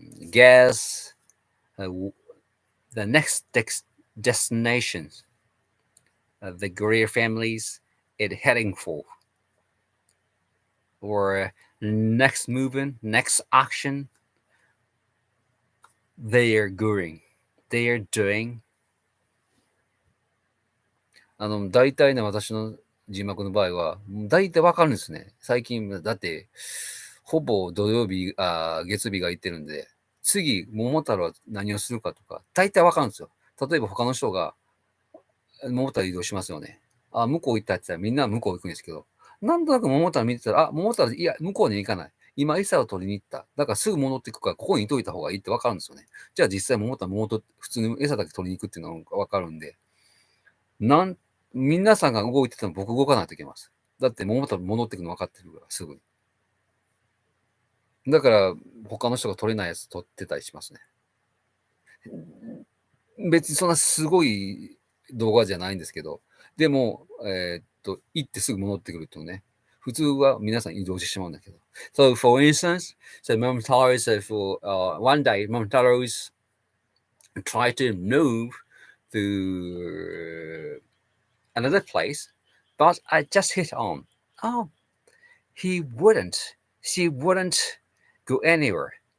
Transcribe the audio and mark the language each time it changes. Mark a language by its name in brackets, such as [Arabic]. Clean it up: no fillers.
[English] guess the next destinations the gorilla families is heading for, or next movement, next action they are doing. [Japanese] 大体ね、私の字幕の場合は、大体わかるんですね。最近、だって、ほぼ土曜日、月日が行ってるんで、次、桃太郎は何をするかとか、大体わかるんですよ。例えば他の人が、桃太郎移動しますよね。向こう行ったって言ったらみんな向こう行くんですけど、なんとなく桃太郎見てたら、桃太郎、いや、向こうに行かない。今、餌を取りに行った。だからすぐ戻っていくから、ここにいといた方がいいってわかるんですよね。じゃあ実際桃太郎普通に餌だけ取りに行くっていうのがわかるんで、皆さんが動いてても僕動かないといけます。だって桃太郎戻ってくるの分かってるから、すぐに。だから、他の人が取れないやつ取ってたりしますね。別にそんなすごい動画じゃないんですけど、でも、行ってすぐ戻ってくるっていうね。普通は皆さん移動してしまうんだけど。 [English] So, for instance, Momotaro's for one day, Momotaro's try to move to another place, but I just hit on oh, he wouldn't. She wouldn't go anywhere.